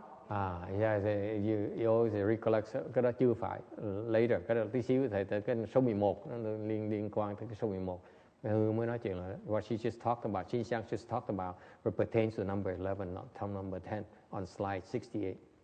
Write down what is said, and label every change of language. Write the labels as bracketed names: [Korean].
[English] Yeah, you always recollect. [Vietnamese] Cái đó chưa phải. Later, cái đó tí xíu thầy tới cái số 11 nó liên quan tới cái số 11. Mới nói chuyện là [English] what she just talked about. Chin Chiang just talked about pertains to number 11, not number 10 on slide 68.